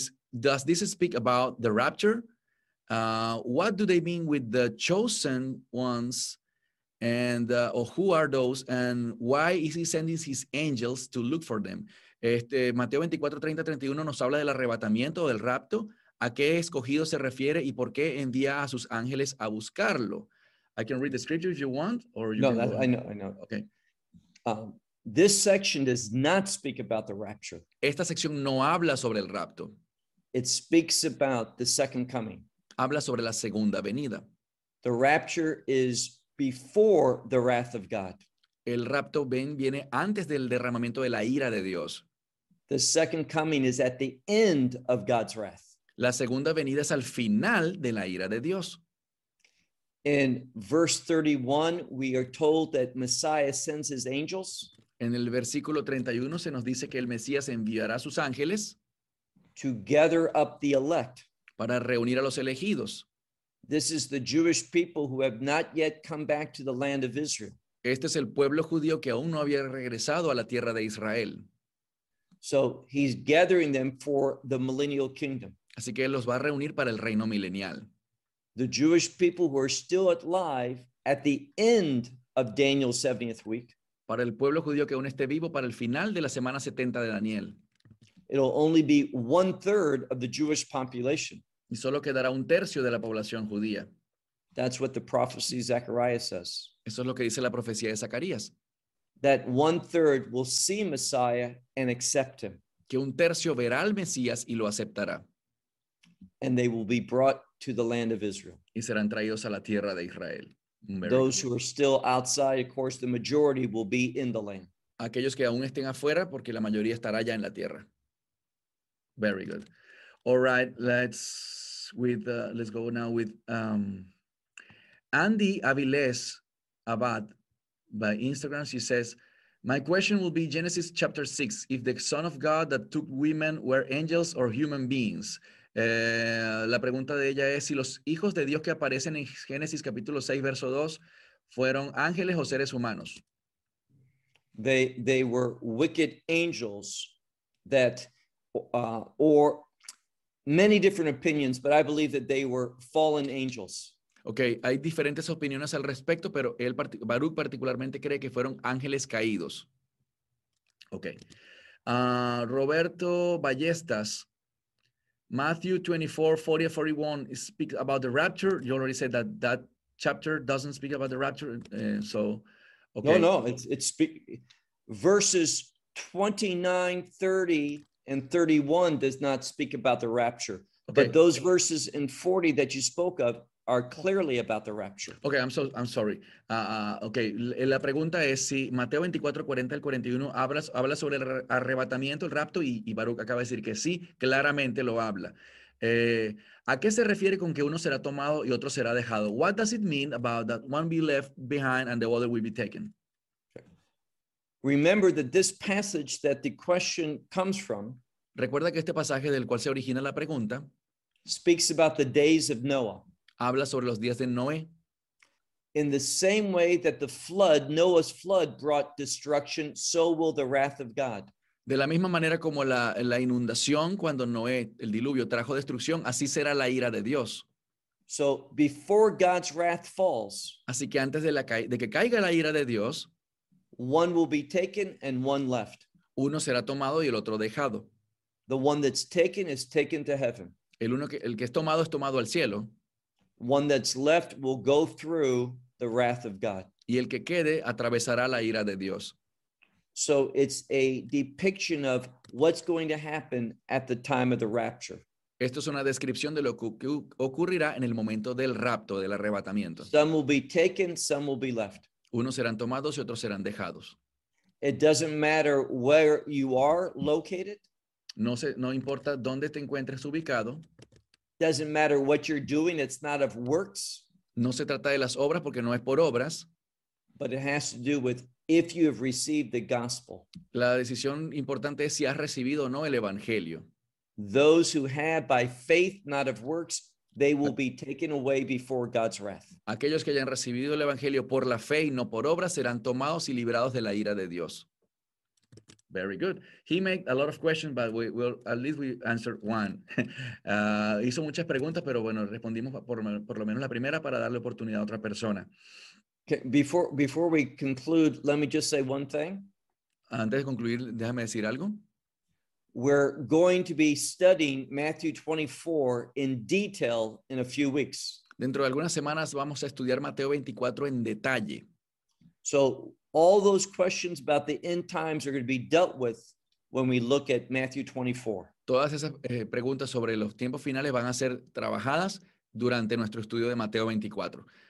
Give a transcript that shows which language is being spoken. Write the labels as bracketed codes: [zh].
[en] Does this speak about the rapture? What do they mean with the chosen ones? And who are those? And why is he sending his angels to look for them? [es] Mateo 24:30-31 nos habla del arrebatamiento o del rapto. ¿A qué escogido se refiere y por qué envía a sus ángeles a buscarlo? [en] I can read the scripture if you want, or you no, can that, I know, I know. Okay. This section does not speak about the rapture. [es] Esta sección no habla sobre el rapto. [en] It speaks about the second coming. [es] Habla sobre la segunda venida. [en] The rapture is before the wrath of God. [es] El rapto viene antes del derramamiento de la ira de Dios. [en] The second coming is at the end of God's wrath. [es] La segunda venida es al final de la ira de Dios. [en] In verse 31, we are told that Messiah sends his angels. [es] En el versículo 31 se nos dice que el Mesías enviará sus ángeles [en] to gather up the elect. [es] Para reunir a los elegidos. [en] This is the Jewish people who have not yet come back to the land of Israel. [es] Este es el pueblo judío que aún no había regresado a la tierra de Israel. [en] So he's gathering them for the millennial kingdom. [es] Así que él los va a reunir para el reino milenial. [en] The Jewish people who are still alive at the end of Daniel's 70th week. [es] para el pueblo judío que aún esté vivo para el final de la semana 70 de Daniel. [en] It'll only be one third of the Jewish population. [es] Y solo quedará un tercio de la población judía. [en] That's what the prophecy of Zechariah says. [es] Eso es lo que dice la profecía de Zacarías. [en] That one third will see Messiah and accept him. [es] Que un tercio verá al Mesías y lo aceptará. [en] And they will be brought to the land of Israel. [es] Y serán traídos a la tierra de Israel. [en] Those who are still outside, of course, the majority will be in the land. [es] Aquellos que aún estén afuera, porque la mayoría estará ya en la tierra. [en] Very good. All right, let's go now with Andy Aviles Abad by Instagram. She says, my question will be Genesis chapter 6. If the Son of God that took women were angels or human beings? [es] La pregunta de ella es si los hijos de Dios que aparecen en Génesis capítulo 6 verso 2 fueron ángeles o seres humanos. [en] They were wicked angels that or many different opinions, but I believe that they were fallen angels. [es] Okay, hay diferentes opiniones al respecto, pero él Baruch particularmente cree que fueron ángeles caídos. [en] Okay. Roberto Ballestas, Matthew 24:40-41 speaks about the rapture. You already said that that chapter doesn't speak about the rapture. Okay. No, verses 29, 30, and 31 does not speak about the rapture. Okay. But those verses in 40 that you spoke of are clearly about the rapture. Okay, I'm sorry. [es] Okay, la pregunta es si Mateo 24:40-41 habla sobre el arrebatamiento, el rapto, y Baruch acaba de decir que sí, claramente lo habla. ¿A qué se refiere con que uno será tomado y otro será dejado? [en] What does it mean about that one be left behind and the other will be taken? Remember that this passage that the question comes from, [es] recuerda que este pasaje del cual se origina la pregunta, [en] speaks about the days of Noah. [es] Habla sobre los días de Noé. [en] In the same way that the flood, Noah's flood, brought destruction, so will the wrath of God. [es] De la misma manera como la inundación cuando Noé, el diluvio, trajo destrucción, así será la ira de Dios. [en] So before God's wrath falls, [es] así que antes de que caiga la ira de Dios, [en] one will be taken and one left. [es] Uno será tomado y el otro dejado. [en] The one that's taken is taken to heaven. [es] El que es tomado al cielo. [en] One that's left will go through the wrath of God. [es] Y el que quede atravesará la ira de Dios. [en] So it's a depiction of what's going to happen at the time of the rapture. [es] Esto es una descripción de lo que ocurrirá en el momento del rapto, del arrebatamiento. [en] Some will be taken, some will be left. [es] Unos serán tomados y otros serán dejados. [en] It doesn't matter where you are located. [es] No importa dónde te encuentres ubicado. [en] Doesn't matter what you're doing, it's not of works. [es] No se trata de las obras porque no es por obras. [en] But it has to do with if you have received the gospel. [es] La decisión importante es si has recibido o no el evangelio. [en] Those who have by faith, not of works, they will be taken away before God's wrath. [es] Aquellos que hayan recibido el evangelio por la fe y no por obras serán tomados y librados de la ira de Dios. [en] Very good. He made a lot of questions, but at least we answered one. [es] Hizo muchas preguntas, pero bueno, respondimos por lo menos la primera para darle oportunidad a otra persona. [en] Okay, before we conclude, let me just say one thing. [es] Antes de concluir, déjame decir algo. [en] We're going to be studying Matthew 24 in detail in a few weeks. [es] Dentro de algunas semanas vamos a estudiar Mateo 24 en detalle. [en] So all those questions about the end times are going to be dealt with when we look at Matthew 24. [es] Todas esas preguntas sobre los tiempos finales van a ser trabajadas durante nuestro estudio de Mateo 24.